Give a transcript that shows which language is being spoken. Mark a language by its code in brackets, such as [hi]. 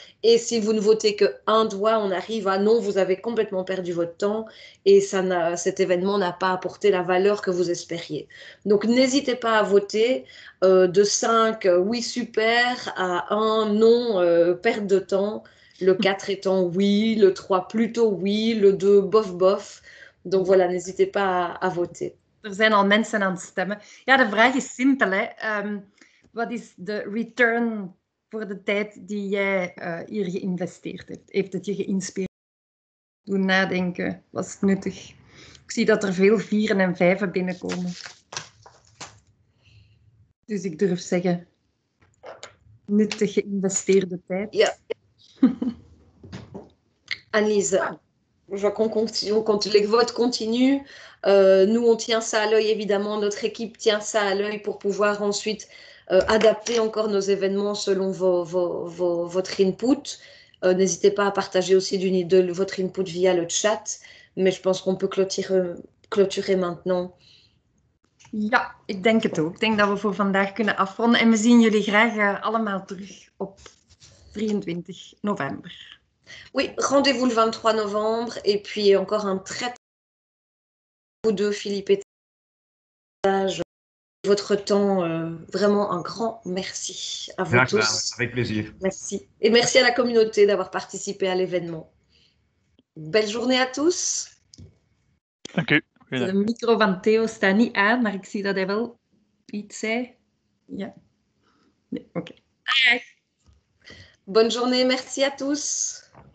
[fr] Et si vous ne votez qu'un doigt, on arrive à non, vous avez complètement perdu votre temps et cet événement n'a pas apporté la valeur que vous espériez. Donc n'hésitez pas à voter de 5, oui, super, à 1, non, perte de temps. Le 4 étant oui, le 3 plutôt oui, le 2 bof bof. Donc voilà, n'hésitez pas à voter. [nl] Er zijn al mensen aan het stemmen. Ja, de vraag is simpel. Hè. Wat is de return voor de tijd die jij hier geïnvesteerd hebt? Heeft het je geïnspireerd? Doen nadenken. Was het nuttig? Ik zie dat er veel 4 en 5 binnenkomen. Dus ik durf zeggen, nuttig geïnvesteerde tijd. Ja. [fr] Annelise, je vois les votes continuent. Nous, on tient ça à l'œil, évidemment. Notre équipe tient ça à l'œil pour pouvoir ensuite adapter encore nos événements selon votre input. N'hésitez pas à partager aussi votre input via le chat. Mais je pense qu'on peut clôturer maintenant. [nl] Ja, ik denk het ook. Ik denk dat we voor vandaag kunnen afronden. En we zien jullie graag allemaal terug op 23 november. [fr] Oui, rendez-vous le 23 novembre. Et puis encore un très vous deux, Philippe et Tage, votre temps. Vraiment un grand merci à vous tous. Avec plaisir. Merci. Et merci à la communauté d'avoir participé à l'événement. Belle journée à tous. [nl] Dank u. De micro van Theo staat niet aan, maar ik zie dat hij wel iets zei. Ja. Nee, oké. [fr] Bonne journée, merci à tous.